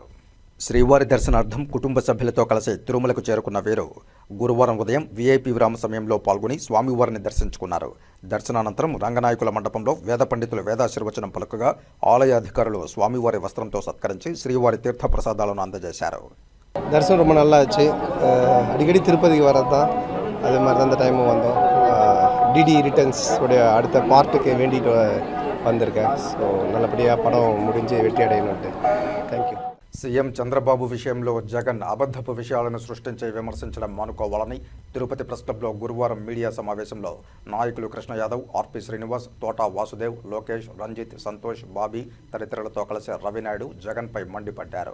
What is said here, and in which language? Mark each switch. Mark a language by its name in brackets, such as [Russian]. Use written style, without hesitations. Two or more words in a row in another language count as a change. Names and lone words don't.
[Telugu] శ్రీవారి దర్శనార్థం కుటుంబ సభ్యులతో కలిసి తిరుమలకు చేరుకున్న వీరు గురువారం ఉదయం వీఐపీ విరామ సమయంలో పాల్గొని స్వామివారిని దర్శించుకున్నారు. దర్శనానంతరం రంగనాయకుల మండపంలో వేద పండితులు వేదాశీర్వచనం పలుకగా ఆలయ అధికారులు స్వామివారి వస్త్రంతో సత్కరించి శ్రీవారి తీర్థ ప్రసాదాలను అందజేశారు. [Tamil] தரிசனம் ரொம்ப நல்லா ஆச்சு. அடிக்கடி திருப்பதிக்கு வரது தான். அதே மாதிரி தான் அந்த டைமும் வந்தோம். டிடி ரிட்டர்ன்ஸ் உடைய அடுத்த பார்ட்டுக்கு வேண்டிட்டு வந்திருக்கேன். ஸோ நல்லபடியாக படம் முடிஞ்சு வெற்றி அடையணுன்ட்டு. தேங்க்யூ. [Telugu] సీఎం చంద్రబాబు విషయంలో జగన్ అబద్ధపు విషయాలను సృష్టించి విమర్శించడం మానుకోవాలని తిరుపతి ప్రెస్ క్లబ్లో గురువారం మీడియా సమావేశంలో నాయకులు కృష్ణ యాదవ్, ఆర్పి శ్రీనివాస్, తోటా వాసుదేవ్, లోకేష్, రంజిత్, సంతోష్, బాబీ తదితరులతో కలిసి రవినాయుడు జగన్పై మండిపడ్డారు.